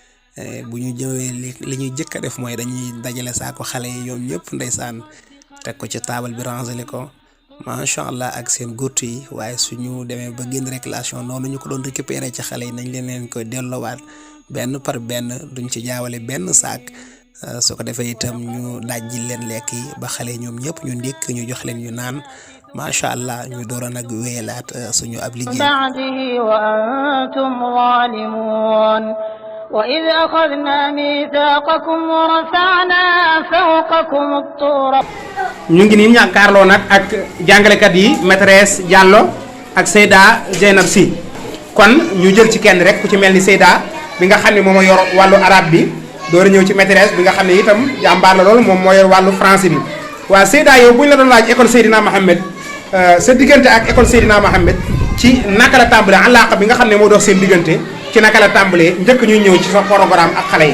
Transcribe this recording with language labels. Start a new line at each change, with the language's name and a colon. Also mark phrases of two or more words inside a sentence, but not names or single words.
Wolof: bu ñu jëwee li ñuy jëkk a def mooy dañuy dajale saako xale yi ñoom ñëpp ndeysaan teg ko ci taabal bi rangele ko
Arabic: ما شاء الله
Wolof: ak seen gurtu yi waaye suñu demee ba génn récréation noonu ñu ko doon récupérer ci xale yi nañ leen koy delloowaat benn par benn duñ ci jaawale benn saak su ko defee itam ñu dajjil leen lekk yi ba xale ñoom ñëpp ñu ndékk ñu jox leen ñu naan
Arabic: ما شاء الله
Wolof: ñu door a nag wéyalaat suñu ab liggéey.
Arabic: بعده وأنتم ظالمون وإذ أخذنا ميثاقكم ورفعنا فوقكم الطور.
Wolof: ñu ngi nii ñàkkaarloo nag ak jàngalekat yi maîtresse Diallo ak Seyda Dieynaba Sy kon ñu jël ci kenn rek ku ci mel ni Seyda bi nga xam ne moom moo yor wàllu arabe bi door a ñëw ci maîtresse bi nga xam ne itam jàmbaar la loolu moom moo yor wàllu français bi waa Seyda yow bu ñu la doon laaj école Seydina Mohamed sa diggante ak école Seydina Mohamed ci naka la tàmbalee àllaaqa bi nga xam ne moo dox seen diggante ci naka la tàmbalee njëkk ñuy ñëw ci sa programme ak xale yi.